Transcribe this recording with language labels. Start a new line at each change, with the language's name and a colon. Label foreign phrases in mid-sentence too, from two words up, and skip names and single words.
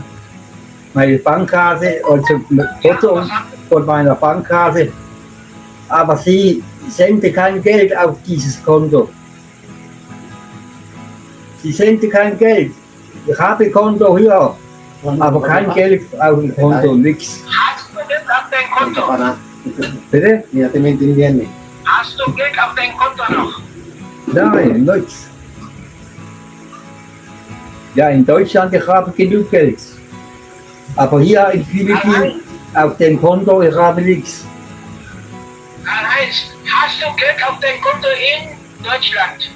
German: Meine Bankkarte, also ein Foto von meiner Bankkarte, aber sie sendete kein Geld auf dieses Konto. Sie sendete kein Geld. Ich habe Konto hier, aber kein Geld auf dem Konto, nichts. hast du Geld auf dein Konto?
Filipino: Para,
German: Bitte?
Filipino: hindi natin maintindihan eh.
German: Hast du Geld auf dein Konto noch? Nein, nichts. Ja, in Deutschland ich habe genug Geld. Aber hier in Philippinen auf dem Konto ich habe nichts. Karl-Heinz, hast du Geld auf dein Konto in Deutschland?